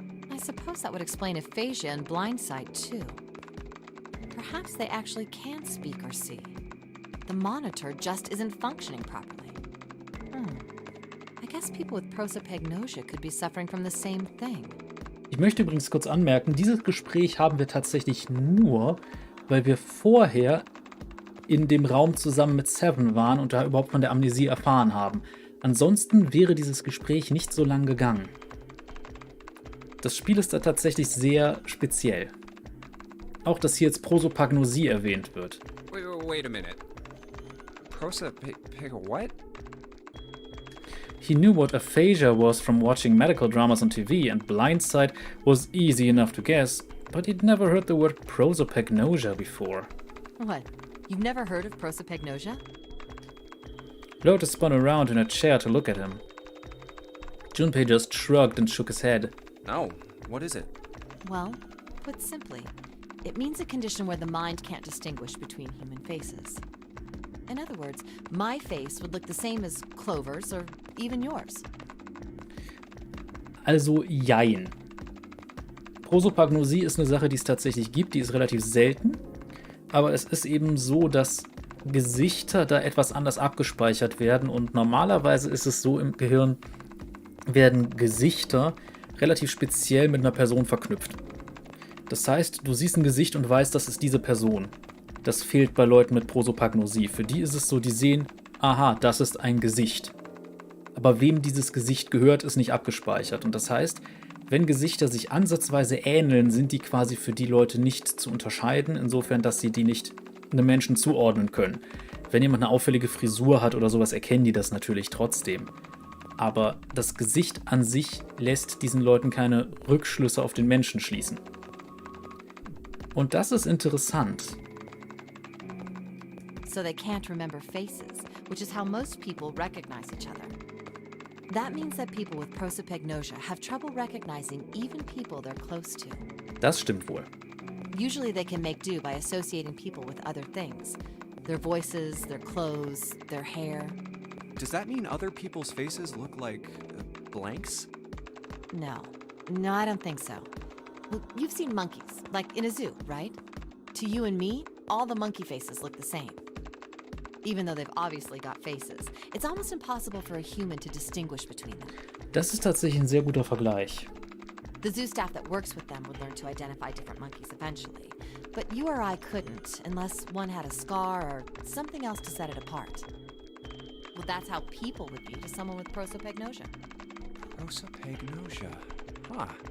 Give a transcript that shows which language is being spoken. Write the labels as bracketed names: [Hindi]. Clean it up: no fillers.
[English] I suppose that would explain aphasia and blindsight, too. Perhaps they actually can speak or see. The monitor just isn't functioning properly. I guess people with prosopagnosia could be suffering from the same thing. [German] Ich möchte übrigens kurz anmerken, dieses Gespräch haben wir tatsächlich nur, weil wir vorher in dem Raum zusammen mit Seven waren und da überhaupt von der Amnesie erfahren haben. Ansonsten wäre dieses Gespräch nicht so lang gegangen. Das Spiel ist da tatsächlich sehr speziell. Auch, dass hier jetzt Prosopagnosie erwähnt wird. [English] Wait a minute. What? He knew what aphasia was from watching medical dramas on TV, and blindsight was easy enough to guess, but he'd never heard the word prosopagnosia before. What? You've never heard of prosopagnosia? Lotus spun around in a chair to look at him. Junpei just shrugged and shook his head. No. What is it? Well, put simply, it means a condition where the mind can't distinguish between human faces. In other words, my face would look the same as Clover's or even yours. [German] Also jein. Prosopagnosie ist eine Sache, die es tatsächlich gibt, die ist relativ selten. Aber es ist eben so, dass Gesichter da etwas anders abgespeichert werden. Und normalerweise ist es so, im Gehirn werden Gesichter relativ speziell mit einer Person verknüpft. Das heißt, du siehst ein Gesicht und weißt, das ist diese Person. Das fehlt bei Leuten mit Prosopagnosie. Für die ist es so, die sehen, aha, das ist ein Gesicht. Aber wem dieses Gesicht gehört, ist nicht abgespeichert. Und das heißt, wenn Gesichter sich ansatzweise ähneln, sind die quasi für die Leute nicht zu unterscheiden, insofern, dass sie die nicht einem Menschen zuordnen können. Wenn jemand eine auffällige Frisur hat oder sowas, erkennen die das natürlich trotzdem. Aber das Gesicht an sich lässt diesen Leuten keine Rückschlüsse auf den Menschen schließen. Und das ist interessant. [English] So they can't remember faces, which is how most people recognize each other. That means that people with prosopagnosia have trouble recognizing even people they're close to. [German] Das stimmt wohl. [English] Usually they can make do by associating people with other things. Their voices, their clothes, their hair. Does that mean other people's faces look like blanks? No, I don't think so. Well, you've seen monkeys, like in a zoo, right? To you and me, all the monkey faces look the same. Even though they've obviously got faces, it's almost impossible for a human to distinguish between them. [German] Das ist tatsächlich ein sehr guter Vergleich. [English] The zoo staff that works with them would learn to identify different monkeys eventually, but you or I couldn't unless one had a scar or something else to set it apart. Well, that's how people would be to someone with prosopagnosia. Prosopagnosia. Huh.